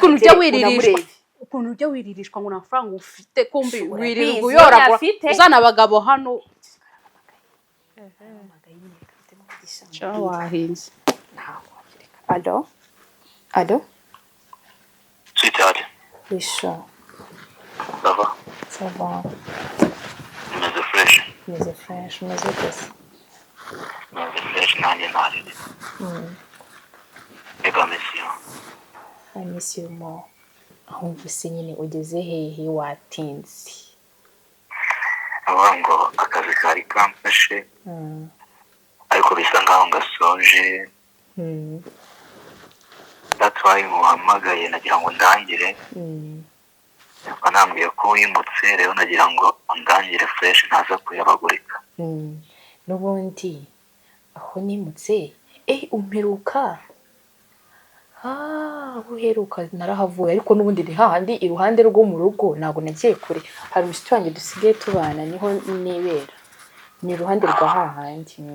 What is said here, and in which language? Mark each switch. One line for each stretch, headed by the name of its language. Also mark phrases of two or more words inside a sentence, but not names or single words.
Kinyarwanda: ukuntu ujya wiririshwa ngo amafaranga ufite kumbi wirirwa uyoragura uzana abagabo hano wahinze alo Sweetheart.
French: Oui, chaud. Ça va? Ça va.
Kinyarwanda: Meze fresh. Meze fresh, meze gusa. Meze fresh nanjye ntarire. Ega
English: miss you. I miss you more.
Kinyarwanda: Ahubwo se nyine ugeze hehe watinze? Avuga ngo akazi kari kamfashe. Ariko bisa nkaho ngasoje.
English: That's why
Kinyarwanda: muhamagaye nagira ngo ndangire. Banambwiye ko wimutse rero nagira ngo ndangire fresh ntaza kuyabagurika. N'ubundi aho nimutse umperuka uheruka narahavuye ariko n'ubundi ni hahandi iruhande rwo mu rugo ntabwo nagiye kure hari umushyitsi wanjye dusigaye tubana niho nibera ni iruhande rwa hahandi